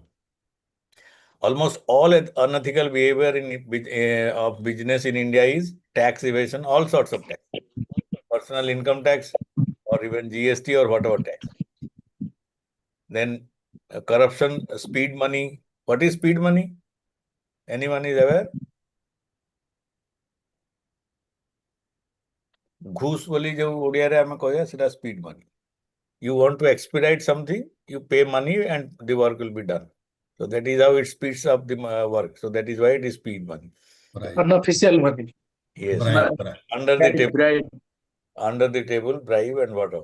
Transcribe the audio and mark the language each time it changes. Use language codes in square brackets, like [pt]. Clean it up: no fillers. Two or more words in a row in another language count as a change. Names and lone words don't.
[en] Almost all unethical behavior of business in India is tax evasion, all sorts of tax, personal income tax, or even GST or whatever tax. Then corruption, speed money. What is speed money? Anyone is aware? [or] ଘୁସ ବୋଲି ଜୋ ଓଡ଼ିଆ ରେ ଆମେ କହୁଁ ସେଟା [en] speed money. You want to expedite something, you pay money and the work will be done. So that is how it speeds up the work. So that is why it is speed money. Right. Unofficial money. Yes. Bribe, bribe. Under the table. Bribe. Under the table, bribe and whatever.